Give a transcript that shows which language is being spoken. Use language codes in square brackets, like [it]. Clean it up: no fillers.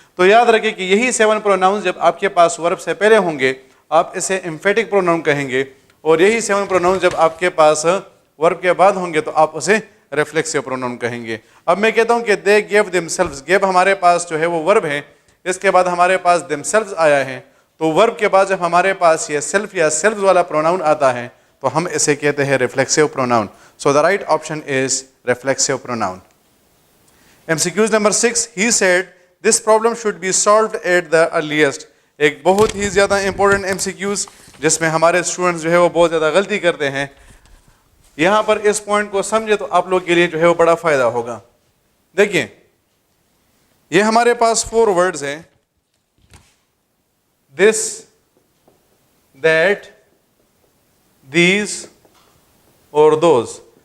[ur] تو یاد رکھیں کہ یہی 7 پروناؤنس جب آپ کے پاس ورب سے پہلے ہوں گے آپ اسے امفیٹک پروناؤن کہیں گے اور یہی 7 پروناؤنس جب آپ کے پاس ورب کے بعد ہوں گے تو آپ اسے ریفلیکسو پروناؤن کہیں گے. اب میں کہتا ہوں کہ [en] they gave themselves, [ur] گیو ہمارے پاس جو ہے وہ ورب ہے، اس کے بعد ہمارے پاس دیم سیلفز آیا ہے. تو ورب کے بعد جب ہمارے پاس یہ سیلف یا سیلفز والا پروناؤن آتا ہے تو ہم اسے کہتے ہیں reflexive pronoun. [en] So the right option is reflexive pronoun. MCQs number 6, he said this problem should be solved at the earliest. [ur] ایک بہت ہی زیادہ امپورٹنٹ MCQs جس میں ہمارے اسٹوڈنٹس جو ہے وہ بہت زیادہ غلطی کرتے ہیں. یہاں پر اس پوائنٹ کو سمجھے تو آپ لوگ کے لیے جو ہے وہ بڑا فائدہ ہوگا. دیکھیں یہ ہمارے پاس 4 words ہیں، this, that, these اور those.